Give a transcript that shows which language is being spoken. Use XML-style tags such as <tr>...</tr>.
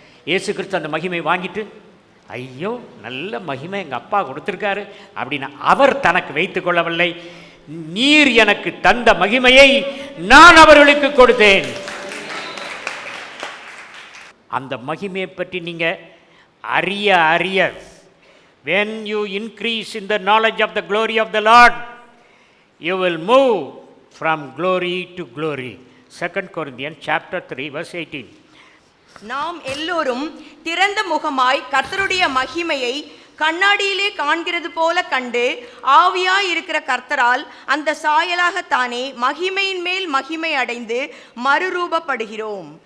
<ta>இயேசு கிறிஸ்து அந்த மகிமை வாங்கிட்டு, ஐயோ நல்ல மகிமை எங்கள் அப்பா கொடுத்துருக்காரு அப்படின்னு அவர் தனக்கு வைத்துக் கொள்ளவில்லை. நீர் எனக்கு தந்த மகிமையை நான் அவர்களுக்கு கொடுத்தேன். அந்த மகிமையை பற்றி நீங்கள் அறிய அறிய</ta> <en>when you increase in the knowledge of the glory of the Lord, you will move from glory to glory. 2 Corinthians chapter 3 verse 18.</en> <ta>நாம் எல்லோரும் திறந்த முகமாய் கர்த்தருடைய மகிமையை கண்ணாடியிலே காண்கிறது போல கண்டு ஆவியாய் இருக்கிற கர்த்தரால் அந்த சாயலாகத்தானே மகிமையின் மேல் மகிமை அடைந்து மறுரூபப்படுகிறோம்.</ta>